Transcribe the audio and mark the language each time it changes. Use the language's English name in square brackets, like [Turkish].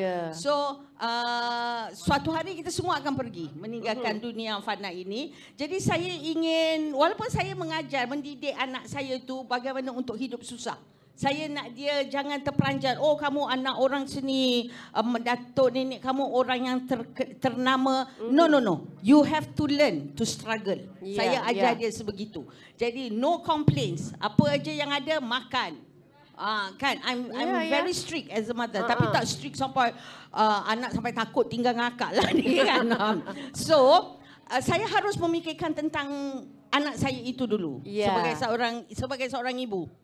[Malay] So, suatu hari kita semua akan pergi meninggalkan dunia fana ini. Jadi saya ingin, walaupun saya mengajar, mendidik anak saya tu bagaimana untuk hidup susah. Saya nak dia jangan terperanjat. Oh, kamu anak orang sini, datuk nenek kamu orang yang ternama. [English] No. You have to learn to struggle. [Malay] Saya ajar dia sebegitu. Jadi [English] no complaints. [Malay] Apa aja yang ada makan. [English] Kan, I'm very strict as a mother. [Malay] Tapi tak strict sampai anak sampai takut tinggal ngakak lah ni kan. So, saya harus memikirkan tentang anak saya itu dulu sebagai seorang ibu.